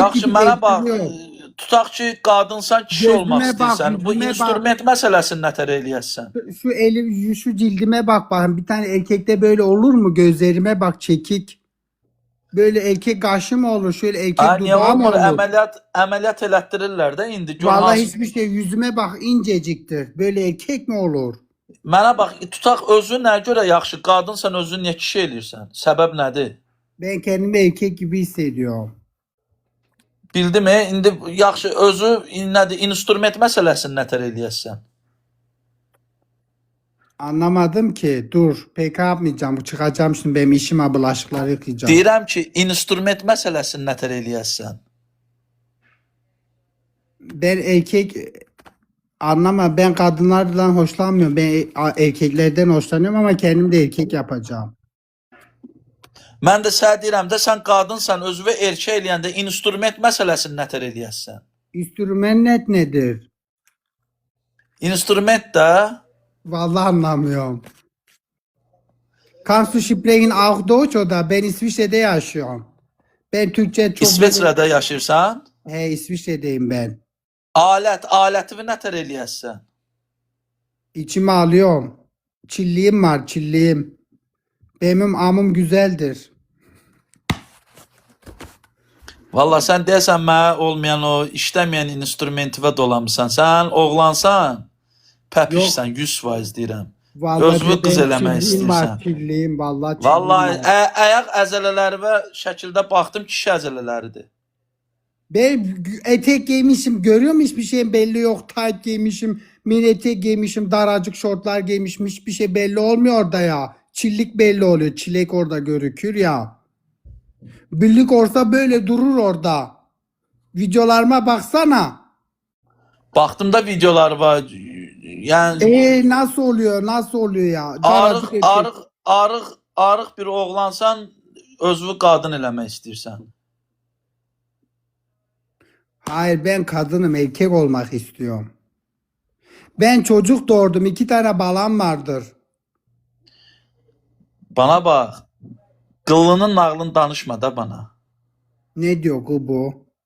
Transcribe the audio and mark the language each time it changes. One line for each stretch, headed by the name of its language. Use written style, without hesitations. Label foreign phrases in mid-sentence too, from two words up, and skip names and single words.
Azerbaijani: Yaxşı,
Turkish: gidip
Azerbaijani: mənə bax,
Turkish: ektiriyorum.
Azerbaijani: tutaq ki, qadınsan, kişi olmaq
Turkish: Gözüme bak,
Azerbaijani: istəyirsən, bu
Turkish: yüzüme bak.
Azerbaijani: instrument məsələsini nətər eləyəsən?
Turkish: Şu elim, şu cildime bak bakın. Bir tane erkekte böyle olur mu? Gözlerime bak, çekik. Böyle erkek kaşı mı olur? Şöyle erkek
Azerbaijani: Niyə
Turkish: dudağı mı
Azerbaijani: olmur?
Turkish: olur?
Azerbaijani: Əməliyyat elətdirirlər də indi. Gör
Turkish: Vallahi
Azerbaijani: hansı.
Turkish: hiçbir şey. Yüzüme bak, inceciktir. Böyle erkek mi olur?
Azerbaijani: Mənə bax, tutaq özü nəyə görə yaxşı? Qadınsan, özünü niyə kişi eləyirsən? Səbəb nədir?
Turkish: Ben kendimi erkek gibi hissediyorum.
Azerbaijani: Bildim, indi yaxşı özü nədir? İnstrument məsələsini nətər eləyəsən?
Turkish: Anlamadım ki. Dur. Pek yapmayacağım. Çıkacağım şimdi. Benim işim ha, bulaşıkları yıkayacağım.
Azerbaijani: Deyirəm ki, instrument məsələsini nətər eləyəsən?
Turkish: Ben erkek anlama. Ben kadınlardan hoşlanmıyorum. Ben erkeklerden hoşlanıyorum ama kendim de erkek yapacağım.
Azerbaijani: Mən də sənə deyirəm də, sən qadınsan, özünü erkək eləyəndə instrument məsələsini nətər eləyəsən?
Turkish: İnstrument nedir?
Azerbaijani: İnstrument də
Turkish: Vallahi anlamıyorum.
German: Kannst du sprechen auch Deutsch oder?
Turkish: Ben İsviçre'de yaşıyorum. Ben Türkçe çok...
Azerbaijani: İsveçrədə yaşayırsan?
Turkish: He, İsviçre'deyim ben.
Azerbaijani: Aləti nətər eləyəsən?
Turkish: İçime alıyorum. Çilliğim var, çilliğim. Benim amım güzeldir.
Azerbaijani: Valla sən deyəsən mənə olmayan o işləməyən instrumentivə dolamısan. Sən oğlansan, pəpişsən, 100% deyirəm.
Turkish: Vallahi
Azerbaijani: Özünü qız
Turkish: benim
Azerbaijani: eləmək
Turkish: çilliğim var,
Azerbaijani: istəyirsən.
Turkish: çilliğim. Vallahi çilliğim
Azerbaijani: Vallahi
Turkish: var.
Azerbaijani: ayaq əzələləri və şəkildə baxdım, kişi əzələləridir.
Turkish: Ben etek giymişim. Görüyor musun? Hiçbir şey belli yok. Tayt giymişim. Mini etek giymişim. Daracık şortlar giymişim. Hiçbir şey belli olmuyor orada ya. Çillik belli oluyor. Çilek orada görükür ya. Birlik olsa böyle durur orada. Videolarıma baksana.
Azerbaijani: Baxdım da videolar var. Yəni
Turkish: Nasıl oluyor? Nasıl oluyor ya?
Azerbaijani: arıq,
Turkish: Daracık etek.
Azerbaijani: arıq bir oğlansan, özünü qadın eləmək istəyirsən.
Turkish: Hayır, ben kadınım. Erkek olmak istiyorum. Ben çocuk doğurdum.
Azerbaijani: 2 tane balam vardır. Bana bax. Qıllının nağlını danışma da bana.
Turkish: Ne diyor bu?